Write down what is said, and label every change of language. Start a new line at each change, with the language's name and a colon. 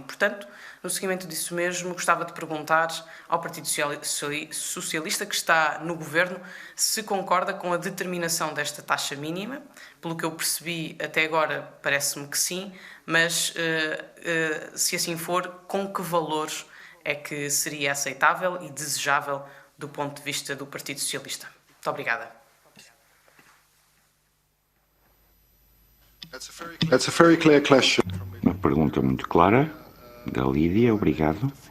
Portuguese: E, portanto, no seguimento disso mesmo, gostava de perguntar ao Partido Socialista, que está no Governo, se concorda com a determinação desta taxa mínima. Pelo que eu percebi até agora, parece-me que sim, mas se assim for, com que valores é que seria aceitável e desejável do ponto de vista do Partido Socialista? Muito obrigada.
English: That's a very clear question.
Portuguese: Uma pergunta muito clara da Lídia, obrigado.